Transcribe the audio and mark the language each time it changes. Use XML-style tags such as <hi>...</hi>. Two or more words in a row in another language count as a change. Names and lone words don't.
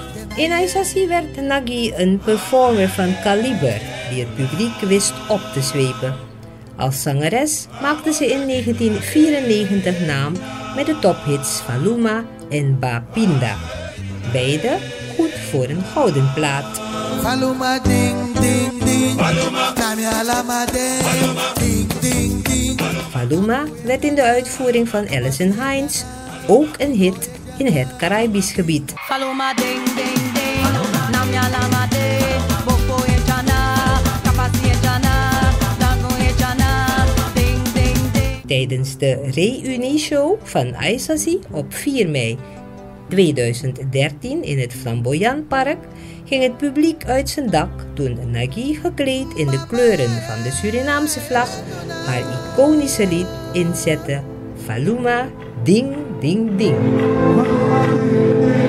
<nl>In Aisasi werd Nagy een performer van kaliber die het publiek wist op te zwepen. Als zangeres maakte ze in 1994 naam met de tophits Faluma en Bapinda. Beide goed voor een gouden plaat. Faluma ding ding ding, Faluma ding ding ding. Faluma werd in de uitvoering van Alison Hinds ook een hit in het Caribisch gebied. Faluma ding ding ding, Namya lama de, Boko ejana, Kapasi ejana, Dago ejana, ding ding ding. Tijdens de reunie-show van Aisasi op 4 mei 2013 in het Flamboyant Park ging het publiek uit zijn dak toen Nagy gekleed in de kleuren van de Surinaamse vlag haar iconische lied inzette, Faluma Ding Ding Ding.</nl>